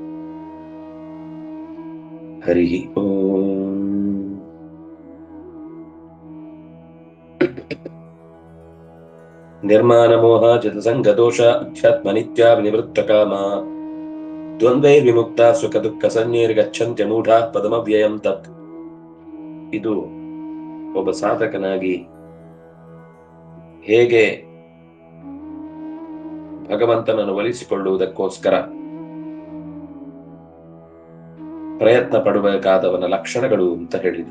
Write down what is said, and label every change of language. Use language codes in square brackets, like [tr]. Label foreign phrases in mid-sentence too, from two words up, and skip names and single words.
[sa] हरिः ओम् निर्माणमोह चितसङ्गदोष अध्यात्मनित्या विनिवृत्तकामा ದ್ವಂದ್ವೈರ್ವಿಮುಕ್ತ ಸುಖ ದುಃಖ ಸನ್ನಿರ್ಗಚ್ಚಂತ್ಯ ಮೂಢ ಪದಮವ್ಯಯಂ ತತ್. [kn] ಇದು ಒಬ್ಬ ಸಾಧಕನಾಗಿ ಹೇಗೆ ಭಗವಂತನನ್ನು ಒಲಿಸಿಕೊಳ್ಳುವುದಕ್ಕೋಸ್ಕರ ಪ್ರಯತ್ನ ಪಡಬೇಕಾದವನ ಲಕ್ಷಣಗಳು ಅಂತ ಹೇಳಿದರು.